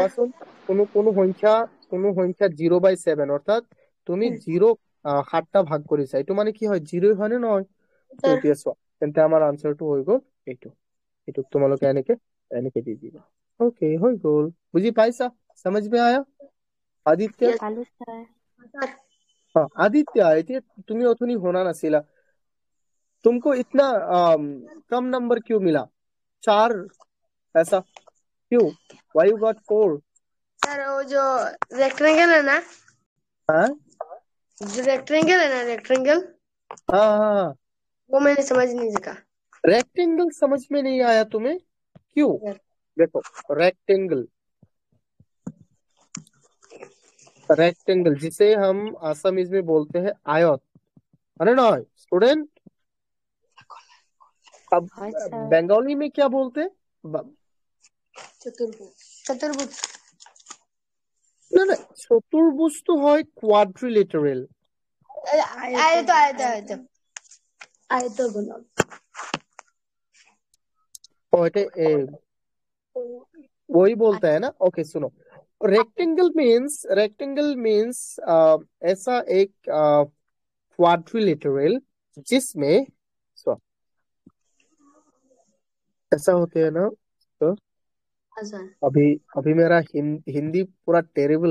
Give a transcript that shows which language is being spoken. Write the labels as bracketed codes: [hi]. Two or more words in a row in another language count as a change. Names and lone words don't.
[as] কোৱাচোন কোনো সংখ্যা 0/7 অৰ্থাৎ তুমি 0 7টা ভাগ কৰিছা এইটো মানে কি হয় 0 হয় নে নহয় তো Sir. এতিয়া চোৱা তেন্তে আমাৰ আনসাৰটো হৈ গ'ল এইটো তোমালোকে এনেকে দি দিবা ওকে হৈ গ'ল বুজি পাইছা [hi] समझ में आया [as] आदित्य Yes, পালো ছাৰ sir. [hi] हाँ आदित्य [as] এতিয়া তুমি অথনি হোৱা নাছিলা [hi] तुमको इतना कम नंबर क्यों मिला 4 ऐसा क्यों [en] why you got 4 [hi] सर वो जो रेक्टेंगल है ना हाँ जो रेक्टेंगल है ना रेक्टेंगल हाँ वो मैंने समझ नहीं सका रेक्टेंगल समझ में नहीं आया तुम्हें क्यों देखो रेक्टेंगल जिसे हम आसामीज में बोलते हैं आयत है ना स्टूडेंट अब [as] হয় ছাৰ [hi] बंगाली में क्या बोलते हैं चतुर्भुज ना ना चतुर्भुज तो है क्वाड्रिलेटरल आयतो बना वही बोलता है ना ओके सुनो रेक्टेंगल मीन्स ऐसा एक क्वाड्रिलेटरल जिसमें ऐसा होते हैं ना तो अभी मेरा हिंदी पूरा टेरेबल